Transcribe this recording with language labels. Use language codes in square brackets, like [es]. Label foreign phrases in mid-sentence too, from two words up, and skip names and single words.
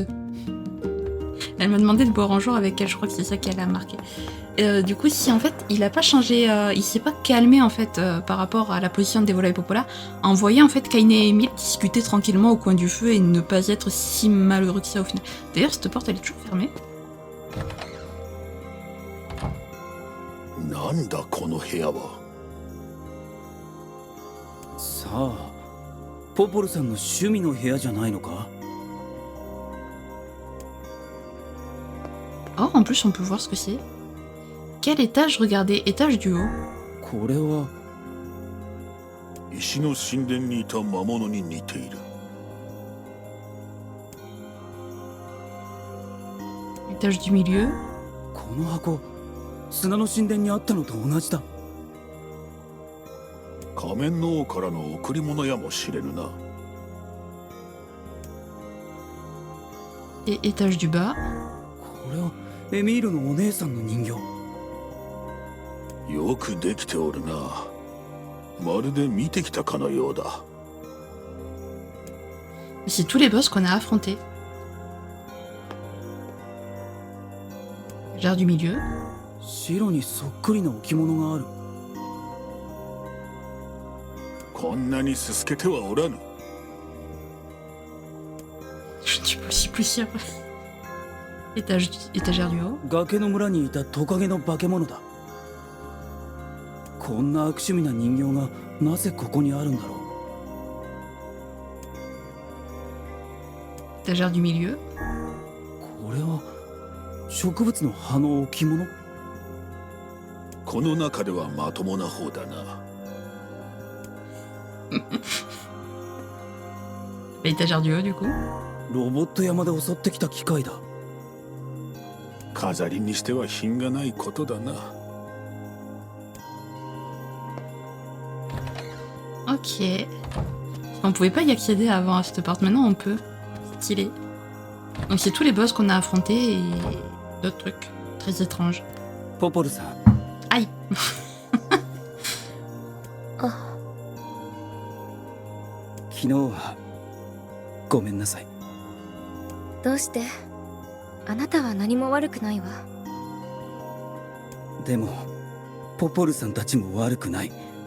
[fr] Elle m'a demandé de boire un jour avec elle, je crois que c'est ça qui a marqué. Du coup, si en fait il a pas changé, il s'est pas calmé en fait par rapport à la position de Dévola et Popola, en voyant en fait Kaine et Emile discuter tranquillement au coin du feu et ne pas être si malheureux que ça au final. D'ailleurs, cette porte elle est toujours fermée. [ja] なんだこの部屋は。さあ、ポポルさんの趣味の部屋じゃないのか。 [fr] Oh, en plus on peut voir ce que c'est. Quel étage? Regardez, étage du haut. [ja] これは石の神殿にいた魔物に似ている。 [fr] Étage du milieu. [ja] この箱、砂の神殿にあったのと同じだ。仮面の王からの贈り物やもしれぬな。 [fr] Et étage du bas. [ja] これはエミールのお姉さんの人形。よくできておるな。まるで見てきたかのようだ。 [fr] C'est tous les boss qu'on a affrontés. Étage du milieu. [ja] 白にそっくりな置物がある。こんなにすすけてはおらぬ。 [fr] Je ne suis pas si poussière. Étagère du haut. [ja] 崖の村にいたトカゲの化け物だ。こんな悪趣味な人形がなぜここにあるんだろう。 [fr] Étagère du milieu. [ja] これは植物の葉の置物。この中ではまともな方だな。 [fr] Étagère du haut du coup. [ja] ロボット山で襲ってきた機械だ。飾りにしては品がないことだな。 [fr] Ok. On pouvait pas y accéder avant à cette porte, maintenant on peut. Stylé. Donc c'est tous les boss qu'on a affrontés et d'autres trucs très étranges. [ja] ポポルさん、 [fr] Aïe. [ja] 昨日はごめんなさい。どうして？あなたは何も悪くないわ。でもポポルさんたちも悪くない。